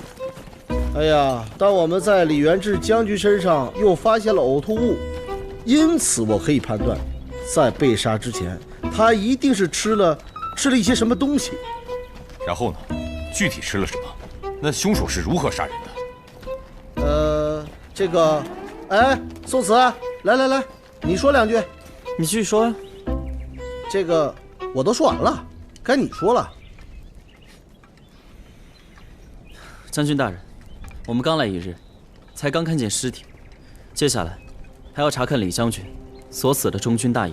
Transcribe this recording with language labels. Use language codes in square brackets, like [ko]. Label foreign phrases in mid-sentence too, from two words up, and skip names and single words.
[zh] 哎呀，但我們在李元志將軍身上又發現了嘔吐物，因此我可以判斷，在被殺之前，他一定是吃了一些什麼東西。然後呢？具體吃了什麼？那兇手是如何殺人的？這個，哎，宋慈，來，你說2句。你繼續說呀。這個我都說完了，該你說了。將軍大人，我們剛來1日，才剛看見屍體，接下來還要查看李將軍所死的中軍大營。